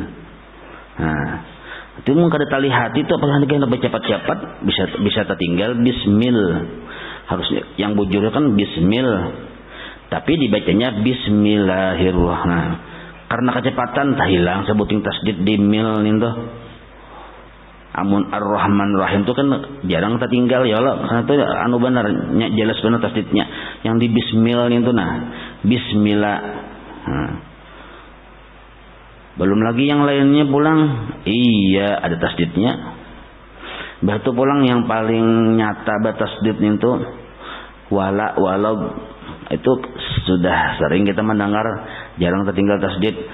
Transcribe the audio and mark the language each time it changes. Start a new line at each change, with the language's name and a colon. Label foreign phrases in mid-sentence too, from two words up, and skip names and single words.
Banjar: Nah, itu mung kada tali hati itu apalagi kita baca cepat-cepat bisa tertinggal bismil.
Indonesian: Harusnya yang bujurnya kan bismil. Tapi dibacanya bismillahirrahmanirrahim. Karena kecepatan tak hilang sebuting tasdid di mil itu.
Banjar: Amun ar-Rahman Rahim itu kan jarang tertinggal
Arabic: ya Allah,
Banjar: karena itu anu benar jelas benar tasdidnya.
Indonesian: Yang di bismil itu nah, bismillah. Nah. Belum lagi yang lainnya pulang, iya ada tasdidnya.
Banjar: Batu pulang yang paling nyata batasdid itu walau itu sudah sering kita mendengar, jarang tertinggal tasdid.